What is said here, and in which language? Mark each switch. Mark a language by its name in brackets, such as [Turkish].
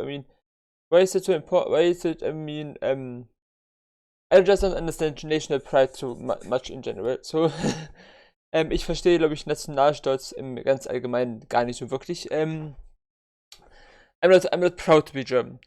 [English] I mean, why is it so important? Why is it, I mean, I just don't understand national pride so much in general. [German] So, ich verstehe, glaube ich, Nationalstolz im ganz allgemein gar nicht so wirklich. [English] I'm not proud to be German.